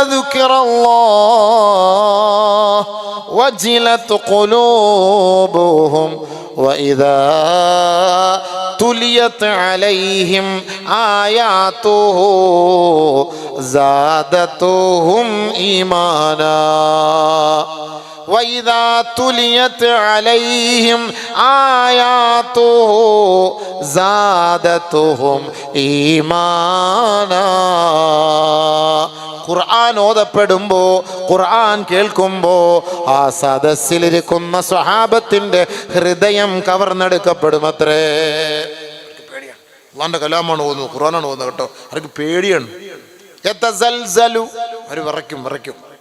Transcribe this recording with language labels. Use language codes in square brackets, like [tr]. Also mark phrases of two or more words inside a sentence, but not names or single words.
[ar] ذكر الله وجلت قلوبهم وإذا تليت عليهم آياته زادتهم إيمانا وَإِذَا تُلِيَتْ عَلَيْهِمْ آيَاتُهُ زَادَتْهُمْ إِيمَانًا. [ml] ഖുർആൻ ഓതപ്പെടുമ്പോൾ, ഖുർആൻ കേൾക്കുമ്പോൾ ആ സദസ്സിലിരിക്കുന്ന സ്വഹാബത്തിന്റെ ഹൃദയം കവർന്നെടുക്കപ്പെടുമത്രേ. പേടിയാണ്. അല്ലാഹുവിന്റെ കലാമാണ് ഓതുന്നത്, ഖുർആനാണ് ഓതുന്നത് കേട്ടോ. അവർക്ക് പേടിയാണ്. യതസൽസലു, അവർ വിറയ്ക്കും.